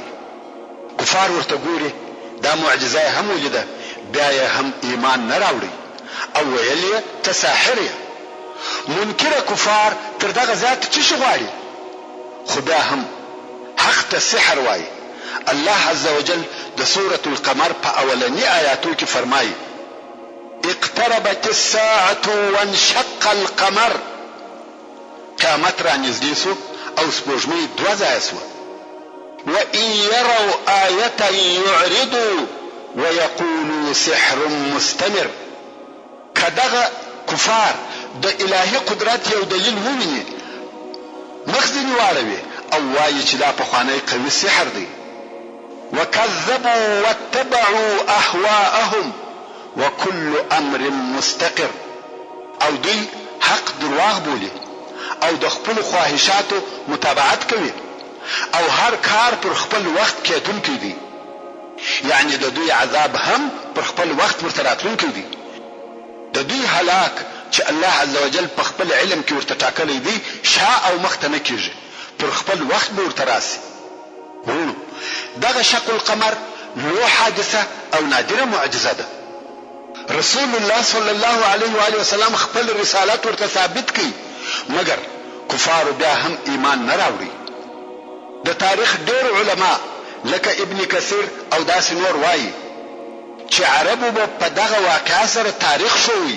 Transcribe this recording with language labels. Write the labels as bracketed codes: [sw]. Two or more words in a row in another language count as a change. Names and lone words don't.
[ps] کفار ورته ګوري دا معجزه یې هم ولیده، بیا یې هم ایمان نه راوړي او ویل یې ته ساحر یې. منکره کفار تر دغه ذات څه شي غواړي، خو بیا هم حق ته سحر وایي. [ar] الله عز وجل [ps] د سورة القمر په اولنی آیاتو کې فرمایي [ar] اقتربت الساعة وانشق القمر، [ps] قیامت را نږدې سو او سپوږمۍ دوه ځایه سوه. [ar] وإن يروا آية يعرضوا ويقولوا سحر مستمر. [ps] کدغه کفار د الهي قدرت یو دلیل وویني مخ ځینې واړوي او وایي چې دا پخوانی قوي سحر دی. [ar] وكذبوا واتبعوا أهواءهم وكل أمر مستقر. [ps] او دوی حق درواغ بولي او د خپل خواهشاتو متابعت کوي او هر کار پر خپل وخت کېدونکی دی. یعنی د دوی عذاب هم پر خپل وخت ورته راتلونکی دی. د دوی هلاک چې [ar] الله عز وجل [ps] په خپل علم کې ورته ټاکلی دی شا او مخته نه کېږي، پر خپل وخت به ورته راسي. دغه شق القمر لو حادثه او نادره معجزه ده. [ar] رسول الله صلی الله علیه و آله وسلم [ps] خپل رسالت ورته ثابت کړي، مګر کفار بیا هم ایمان نه راوړي. د تاریخ ډېر علما لکه ابن کثیر او داسې نور وایي چې عربو به په دغه واقعه سره تاریخ شوی.